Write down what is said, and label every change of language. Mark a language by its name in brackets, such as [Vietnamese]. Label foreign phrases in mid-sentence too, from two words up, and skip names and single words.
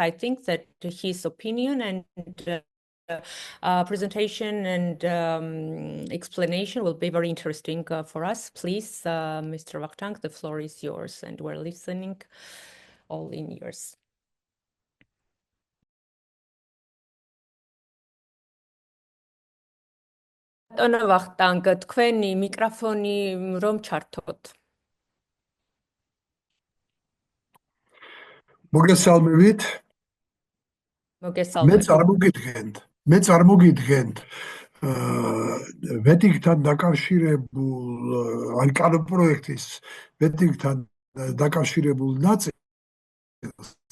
[English] I think that his opinion and presentation and explanation will be very interesting for us. Please, Mr. Vakhtang, the floor is yours, and we're listening all in yours. Ana Vakhtang, [Georgian] თქვენი მიკროფონი რომ ჩართოთ. მოგესალმებით. მე წარმოგიდგენთ ვეტინგთან დაკავშირებულ ან კანონპროექტის ვეტინგთან დაკავშირებულ ნაწილს.